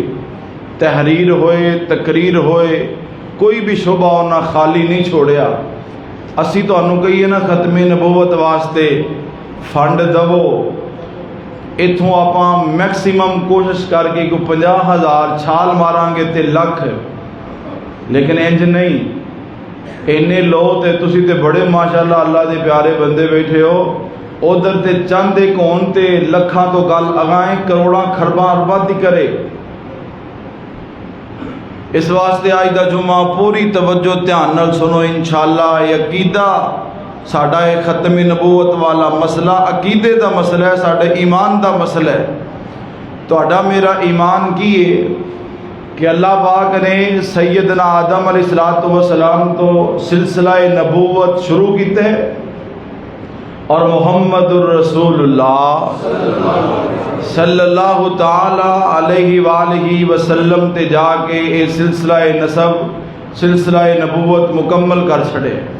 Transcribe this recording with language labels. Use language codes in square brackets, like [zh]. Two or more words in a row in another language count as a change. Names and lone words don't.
[pa] تحریر ہوئے، تقریر ہوئے، کوئی بھی شعبہ انہاں خالی نہیں چھوڑیا. اسی تو انہوں کہیے نا ختم نبوت واسطے فنڈ دو، اتھوں آپاں میکسیمم کوشش کر کے کوئی 50,000 چھال ماران گے تے لکھ. لیکن انج نہیں، اینے لو تے تسی تے بڑے ماشاءاللہ اللہ دے پیارے بندے بیٹھے ہو. ادھر تے چند ایک ہون تے لکھاں تو گل اگائیں، کروڑاں کھرباں ارباں دی کرے. اس واسطے آج دا جمعہ پوری توجہ دھیان نال سنو انشاءاللہ. یہ عقیدہ ساڈا ہے ختم نبوت والا مسئلہ عقیدے دا مسئلہ ہے، ساڈے ایمان دا مسئلہ ہے. تہاڈا میرا ایمان کی ہے کہ اللہ پاک نے سیدنا آدم [ar] علیہ السلام [pa] تو سلسلہ نبوت شروع کیتے اور محمد الرسول اللہ [ar] صلی اللہ تعالی علیہ وآلہ وسلم [pa] تے جا کے اے سلسلہ نسب، سلسلہ نبوت مکمل کر چھڑے.